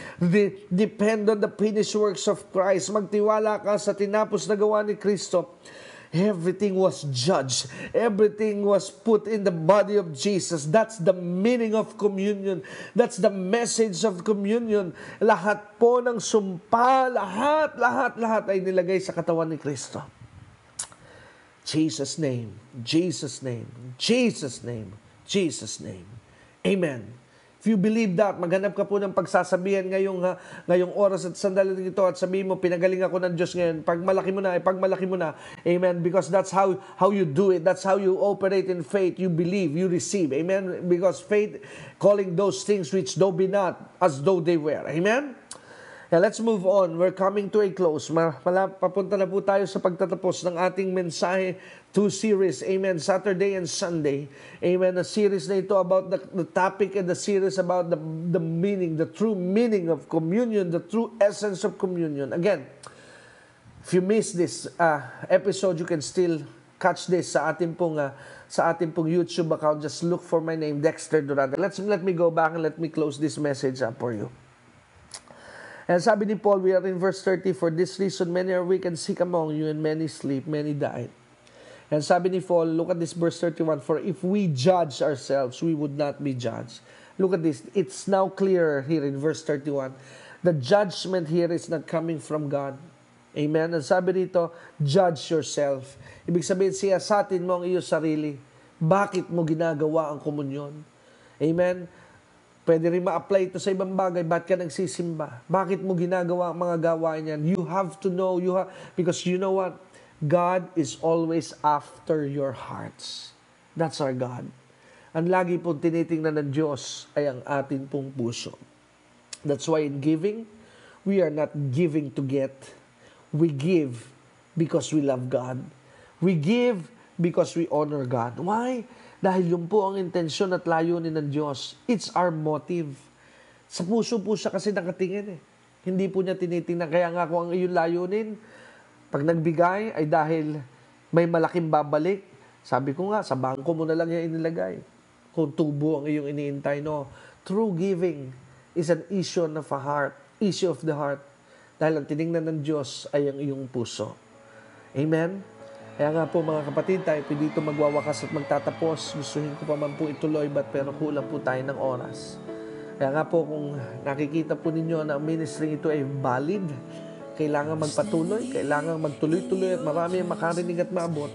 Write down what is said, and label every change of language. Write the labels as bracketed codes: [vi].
[en] Depend on the finished works of Christ. [tl] Magtiwala ka sa tinapos na gawa ni Kristo. [en] Everything was judged. Everything was put in the body of Jesus. That's the meaning of communion. That's the message of communion. [tl] Lahat po ng sumpa, lahat ay nilagay sa katawan ni Kristo. [en] Jesus' name, Jesus' name, Jesus' name, Jesus' name. Amen. If you believe that, [tl] maghanap ka po ng pagsasabihan ngayong oras at sandali ito at sabihin mo, pinagaling ako ng Diyos ngayon. Pagmalaki mo na. Amen. [en] Because that's how you do it. That's how you operate in faith. You believe, you receive. Amen. Because faith, calling those things which though be not, as though they were. Amen. Now, let's move on. We're coming to a close. [tl] Papunta na po tayo sa pagtatapos ng ating mensahe, 2 series. [en] Amen. Saturday and Sunday. Amen. The series [tl] na ito [en] about the topic, and the series about the meaning, the true meaning of communion, the true essence of communion. Again, if you miss this episode, you can still catch this [tl] sa ating pong [en] YouTube account. Just look for my name, Dexter Durante. Let me go back and let me close this message up for you. And [tl] sabi ni Paul, [en] we are in verse 30, for this reason many are weak and sick among you, and many sleep, many died. And [tl] sabi ni Paul, [en] look at this verse 31, for if we judge ourselves, we would not be judged. Look at this, it's now clearer here in verse 31. The judgment here is not coming from God. Amen? And [tl] sabi dito, [en] judge yourself. [tl] Ibig sabihin, siyasatin mo ang iyong sarili. Bakit mo ginagawa ang komunyon? Amen? Pwede rin ma-apply ito sa ibang bagay. Ba't ka nagsisimba? Bakit mo ginagawa ang mga gawain yan? [en] You have to know. Because you know what? God is always after your hearts. That's our God. [tl] Ang lagi pong tinitingnan ng Diyos ay ang atin pong puso. [en] That's why in giving, we are not giving to get. We give because we love God. We give because we honor God. Why? [tl] Dahil yun po ang intensyon at layunin ng Diyos. [en] It's our motive. [tl] Sa puso po siya kasi nakatingin eh. Hindi po niya tinitingnan. Kaya nga kung ang iyong layunin, pag nagbigay ay dahil may malaking babalik. Sabi ko nga, sa bangko mo na lang yan inilagay. Kung tubo ang iyong iniintay, no. [en] True giving is an issue of a heart. Issue of the heart. [tl] Dahil ang tinignan ng Diyos ay ang iyong puso. Amen? Kaya nga po mga kapatid, tayo po dito magwawakas at magtatapos. Gustuhin ko pa man po ituloy, pero kulang po tayo ng oras. Kaya nga po kung nakikita po ninyo na ang ministry ito ay valid, kailangan magpatuloy, kailangan magtuloy-tuloy at marami ang makarinig at maabot.